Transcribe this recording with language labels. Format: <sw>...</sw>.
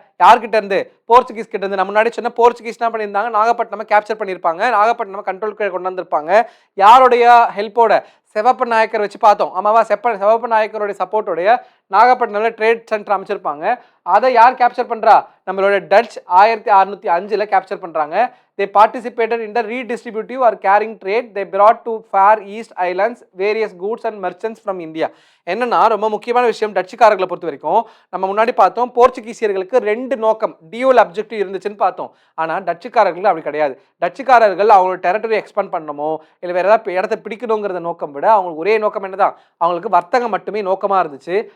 <ta>யார்கிட்ட இருந்து, போர்ச்சுகீஸ் கிட்ட இருந்து. நம்ம முன்னாடி சொன்ன போர்ச்சுகீஸ் என்ன பண்ணியிருந்தாங்க, நாகப்பட்டினமை கேப்சர் பண்ணியிருப்பாங்க, நாகப்பட்டினமை கண்ட்ரோல் கொண்டு வந்திருப்பாங்க. யாருடைய ஹெல்ப்போட, சிவப்ப நாயக்கர் வச்சு பார்த்தோம், ஆமாவா? சிவப்ப நாயக்கருடைய சப்போர்ட்டோடைய நாகப்பட்டினத்தில் ட்ரேட் சென்டர் அமைச்சிருப்பாங்க. அதை யார் கேப்சர் பண்ணுறா, நம்மளோட டச் 1605ல் கேப்சர் பண்ணுறாங்க.</ta> <en>They participated in the redistributive or carrying trade. They brought to Far East Islands various goods and merchants from India.</en> <ta>என்னன்னா ரொம்ப முக்கியமான விஷயம், டச்சுக்காரர்களை பொறுத்த வரைக்கும் நம்ம முன்னாடி பார்த்தோம், போர்ச்சுகீசியர்களுக்கு 2 நோக்கம், டியூவல் அப்ஜெக்டிவ் இருந்துச்சுன்னு பார்த்தோம். ஆனால் டச்சுக்காரர்கள் அப்படி கிடையாது. டச்சுக்காரர்கள் அவங்களோட டெரிட்டரி எக்ஸ்பேண்ட் பண்ணணுமோ இல்லை வேறு ஏதாவது இடத்த பிடிக்கணுங்கிறத நோக்கம் விட அவங்களுக்கு ஒரே நோக்கம் என்னதான், அவங்களுக்கு வர்த்தகம் மட்டுமே நோக்கமாக இருந்துச்சு.</ta>